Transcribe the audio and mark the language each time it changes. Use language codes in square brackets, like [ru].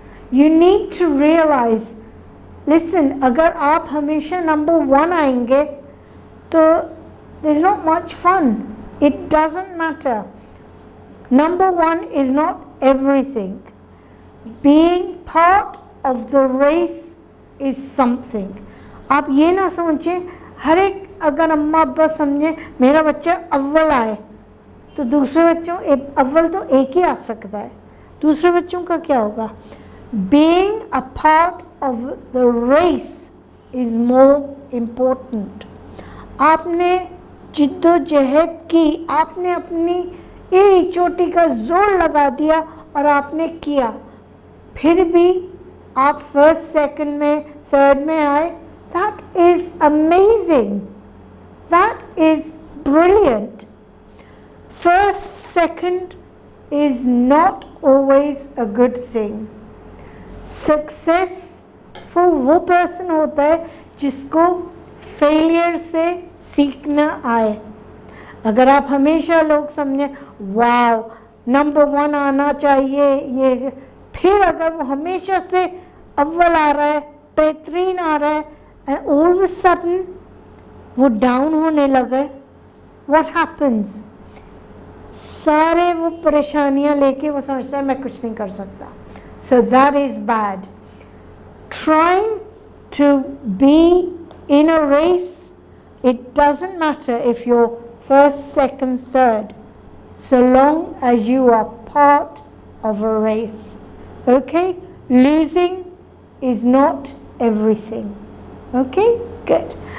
[en] You need to realize, listen, [hi] अगर आप हमेशा नंबर 1 आएंगे तो [en] there's not much fun. It doesn't matter. Number 1 is not everything. Being part of the race is something. [hi] आप ये ना समझे हर एक, अगर अम्मा अब्बा समझे मेरा बच्चा अव्वल आए तो दूसरे बच्चों अव्वल तो एक ही आ सकता है, दूसरे बच्चों का क्या होगा? [en] Being a part of the race is more important. [hi] आपने जिद्दोजहद की, आपने अपनी एड़ी चोटी का जोर लगा दिया और आपने किया, फिर भी आप फर्स्ट, सेकंड में, थर्ड में आए. [en] That is amazing. That is brilliant. First, second is not always a good thing. [hi] Successful वो person होता है जिसको failure से सीखना आए. अगर आप हमेशा लोग समझे वाव नंबर 1 आना चाहिए ये, फिर अगर वो हमेशा से अव्वल आ रहा है, बेहतरीन आ रहा है, [en] and all of a sudden [hi] वो डाउन होने लगे, [en] what happens? [hi] सारे वो परेशानियां लेके वो समझता है मैं कुछ नहीं कर सकता. [en] So that is bad. Trying to be in a race, it doesn't matter if you're first, second, third, so long as you are part of a race. Okay? Losing is not everything. Okay? Good.